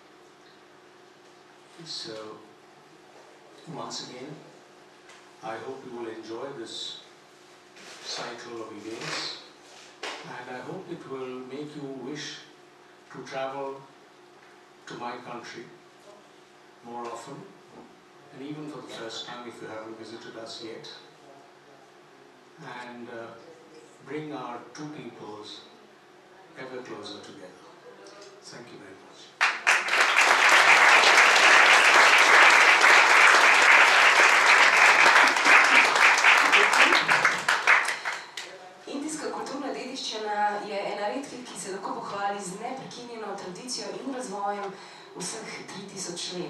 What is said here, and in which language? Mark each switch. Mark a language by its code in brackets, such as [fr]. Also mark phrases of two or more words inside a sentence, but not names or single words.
[en] So, once again, I hope you will enjoy this cycle of events, and I hope it will make you wish to travel to my country more often, and even for the first time if you haven't visited us yet, and bring our two peoples ever closer together. Thank you very much. [sl] Indijska kulturna dediščina je ena redkih, ki se lahko pohvali z neprekinjeno tradicijo in razvojem vseh 3000 let.